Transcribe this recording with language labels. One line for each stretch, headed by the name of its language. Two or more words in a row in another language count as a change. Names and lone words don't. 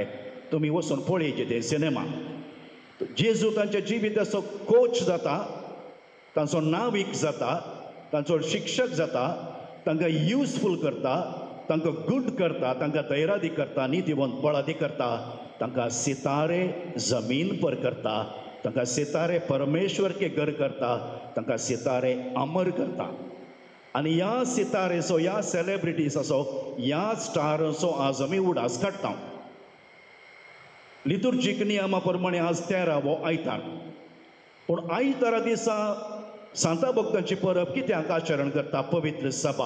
Konkani: तुमी वचून पळयचे ते सिनेमा. जेजू तांच्या जिविताचो कोच जाता, तांचो नावीक जाता, तांचो शिक्षक जाता, तांकां युजफूल करता, तांकां गुड करता, तांकां धैर्यादी करता, नितीवंत बळादी करता, तांकां
Hindi: सितारे जमीन पर
Konkani: करता, तांकां
Hindi: सितारे परमेश्वर के घर
Konkani: करता, तांकां सितारे अमर करता. आनी ह्या सितारेचो, ह्या सेलेब्रिटीसाचो, ह्या स्टारांचो आज आमी उडास काडटा. लितुर्जीक नियमा प्रमाणे आज 13वो आयतार. पूण आयतारा दिसा सांता भक्तांची परब कित्याक आचरण करता पवित्र सभा?